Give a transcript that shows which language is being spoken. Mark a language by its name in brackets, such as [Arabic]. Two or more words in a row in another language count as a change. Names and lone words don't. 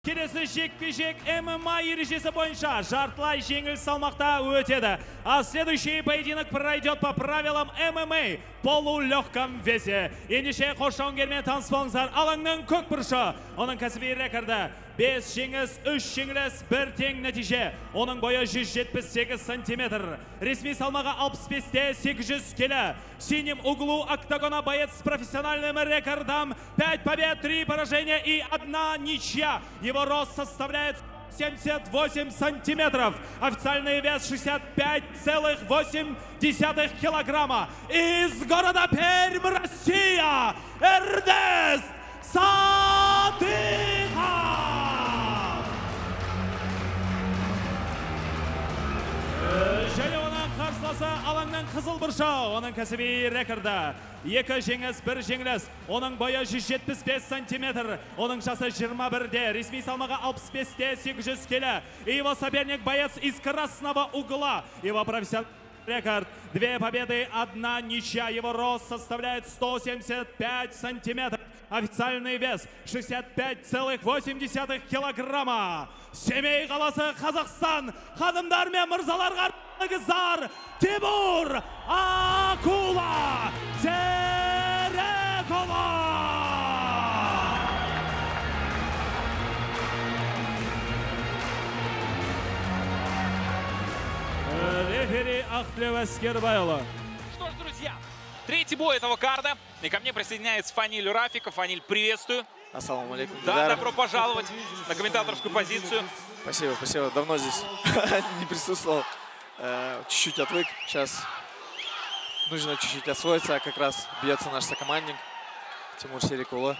[Kazakh] Келесі жекпе-жек ММА ережесі бойынша жартылай жеңіл салмақта өтеді. [Russian] А следующий поединок пройдет по правилам ММА полулегком весе. [Kazakh] Ендеше қош жауынгермен таныс болыңыздар. Алаңның көк бұрышы. Оның кәсіби рекорды 5 жеңіс, 3 жеңіліс, 1 тең нәтиже. Оның бойы 178 сантиметр. Ресми салмағы 65-те 800 келі. [Russian] В синем углу октагона боец с профессиональным рекордом 5 побед, 3 поражения и 1 ничья. Его рост составляет 78 сантиметров. Официальный вес 65,8 килограмма. Из города Пермь, Россия, Эрнест Садыков. [Kazakh] Және оның қарсыласы алаңның қызыл бұрышы. Оның кәсіби рекорды 2 жеңіс, 1 жеңіліс. Оның бойы 175 сантиметр. Оның жасы 21-де. Ресми салмағы 65-те 800 келі. [Russian] Его соперник боец из красного угла. Его профессиональный рекорд 2 победы, 1 ничья. Его рост составляет 175 сантиметров. Официальный вес 65,8 килограмма. [Kazakh] Семей қаласы, Қазақстан. Ханымдар мен мырзаларға армысыздар. Тимур Акула Терекова. Рефери Ахтлев Аскербайұлы. [Russian] Что ж, друзья, третий бой этого карда. И ко мне присоединяется Фаниль Рафиков. Фаниль, приветствую. [Arabic] السلام عليكم. [Russian] Да, добро пожаловать на комментаторскую позицию. Спасибо, спасибо. Давно здесь не присутствовал. Чуть-чуть отвык. Сейчас нужно чуть-чуть освоиться. Как раз бьется наш сокомандник Тимур Серикулы.